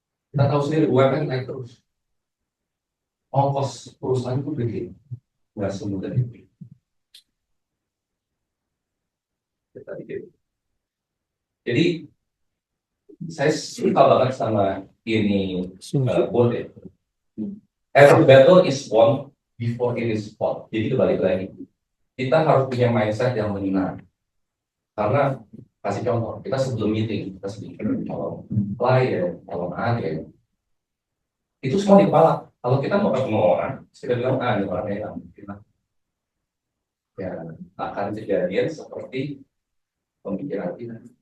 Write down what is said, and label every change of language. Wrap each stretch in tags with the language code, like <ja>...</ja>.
<id>Kita tahu sendiri UMR naik terus, ongkos perusahaan itu gede, nggak semudah itu. Jadi saya suka banget sama ini quote ya.</id> <en>Every battle is won before it is fought.</en> <id>Jadi kembali lagi, kita harus punya mindset yang benar. Karena kasih contoh, kita sebelum meeting, kita sebelum calon klien, calon agen, itu semua di kepala. Kalau kita mau ketemu orang, kita bilang, ini orangnya yang mungkin ya akan kejadian seperti pemikiran kita.</id>